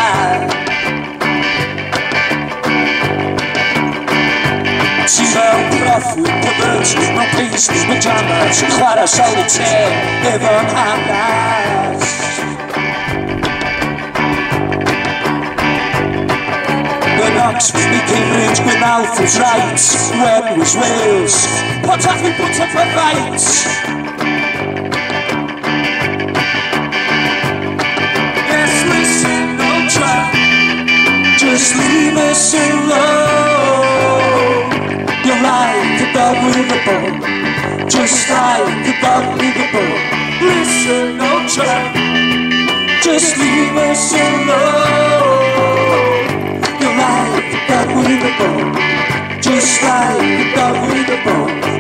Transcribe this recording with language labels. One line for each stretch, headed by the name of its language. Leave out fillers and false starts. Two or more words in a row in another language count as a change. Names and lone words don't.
Welsh: Ti fel proffwyd perverted mewn
English: pasties pyjamas
Welsh: Yn chwarae solitaire efo'n hanas
English: Oxford, Cambridge, Gwynalf was right When was Wales Put off and put up a fight Yes, listen, no try Just leave us alone You're like a dog with a bone Just like a dog with a bone Listen, no try Just leave us alone Like a dog with a bone Just like a dog with a bone